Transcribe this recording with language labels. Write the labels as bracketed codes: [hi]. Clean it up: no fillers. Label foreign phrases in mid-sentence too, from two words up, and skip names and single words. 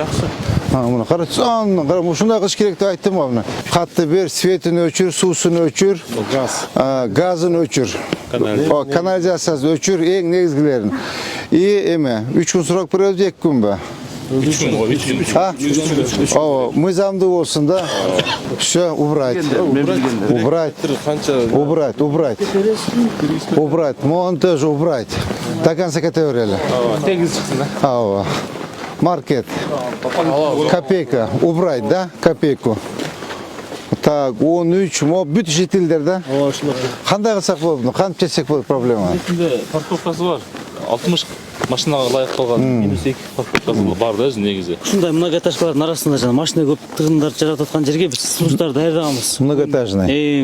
[ky] Мына карачы, ушундай кылыш керек деп айттым мына. Катты бер, светин өчүр, суусун өчүр, газын өчүр. Канализациясын өчүр, эң негизгилерин. Эме, 3 күн сурак беребиз, 2 күнбү? 3 күн. Ооба, мыйзамдуу болсун да. [ru] Всё, убрать. Убрать. Монтаж убрать. До конца [ky] кете берели. Тегиз чыксын да. Ооба. [ru] Маркет. Копейка. Убрать, да? Копейку. Так, 13, [ky] бүт жетилдер да? Ооба, ушулар. Кандай кылсак болот? Кантип чечсек болот проблема? Бетинде парковкасы бар. 60 машинага ылайык калган. Минус 2 парковкасы бар да өзү негизи. Ушундай многоэтажкалардын арасында жана машина көп тыгындарды жаратып аткан жерге биз сунуштарды даярдаганбыз. [ru] Многоэтажный.